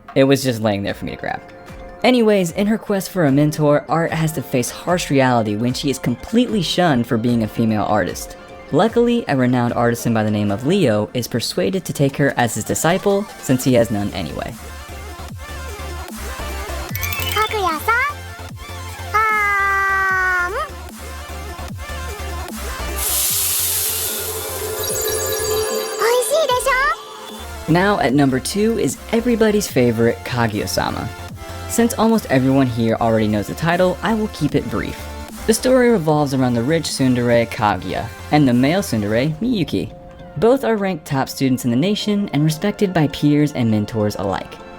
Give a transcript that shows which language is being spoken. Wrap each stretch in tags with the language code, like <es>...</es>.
<en>It was just laying there for me to grab. Anyways, in her quest for a mentor, Art has to face harsh reality when she is completely shunned for being a female artist. Luckily, a renowned artisan by the name of Leo is persuaded to take her as his disciple, since he has none anyway.</en> <ja>かぐやさんおいしいでしょ。</ja> <en>Now at number 2 is everybody's favorite Kaguya-sama. Since almost everyone here already knows the title, I will keep it brief. The story revolves around the rich tsundere Kaguya and the male tsundere Miyuki. Both are ranked top students in the nation and respected by peers and mentors alike.</en>